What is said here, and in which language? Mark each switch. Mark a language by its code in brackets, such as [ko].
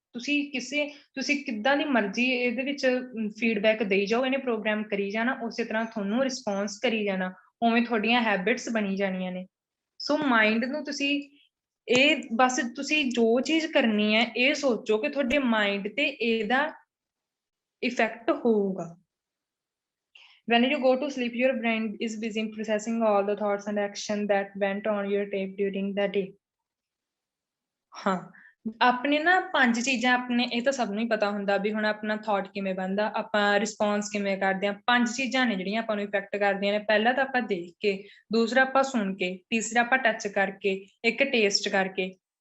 [pa] ਤੁਸੀਂ ਕਿੱਦਾਂ ਦੀ ਮਰਜ਼ੀ ਇਹਦੇ ਵਿੱਚ ਫੀਡਬੈਕ ਦੇਈ ਜਾਓ, ਇਹਨੇ ਪ੍ਰੋਗਰਾਮ ਕਰੀ ਜਾਣਾ, ਉਸੇ ਤਰ੍ਹਾਂ ਤੁਹਾਨੂੰ ਰਿਸਪੌਂਸ ਕਰੀ ਜਾਣਾ, ਉਵੇਂ ਤੁਹਾਡੀਆਂ ਹੈਬਿਟਸ ਬਣੀ ਜਾਣੀਆਂ ਨੇ। ਸੋ ਮਾਈਂਡ ਨੂੰ ਤੁਸੀਂ ਇਹ ਬਸ ਤੁਸੀਂ ਜੋ ਚੀਜ਼ ਕਰਨੀ ਹੈ ਇਹ ਸੋਚੋ ਕਿ ਤੁਹਾਡੇ ਮਾਈਂਡ ਤੇ ਇਹਦਾ ਇਫੈਕਟ ਹੋਊਗਾ। [en] When you go to sleep, your brain is busy processing all the thoughts and action that went on your tape during the day. [pa] ਹਾਂ, ਆਪਣੇ ਨਾ 5 ਚੀਜ਼ਾਂ ਆਪਣੇ, ਇਹ ਤਾਂ ਸਭ ਨੂੰ ਹੀ ਪਤਾ ਹੁੰਦਾ ਵੀ ਹੁਣ ਆਪਣਾ ਥਾਟ ਕਿਵੇਂ ਬਣਦਾ, ਆਪਾਂ ਰਿਸਪੌਂਸ ਕਿਵੇਂ ਕਰਦੇ ਹਾਂ। 5 ਚੀਜ਼ਾਂ ਨੇ ਜਿਹੜੀਆਂ ਆਪਾਂ ਨੂੰ ਇਫੈਕਟ ਕਰਦੀਆਂ ਨੇ। ਪਹਿਲਾ ਤਾਂ ਆਪਾਂ ਦੇਖ ਕੇ, ਦੂਸਰਾ ਆਪਾਂ ਸੁਣ ਕੇ, ਤੀਸਰਾ ਆਪਾਂ ਟੱਚ ਕਰਕੇ, ਇੱਕ ਟੇਸਟ ਕਰਕੇ।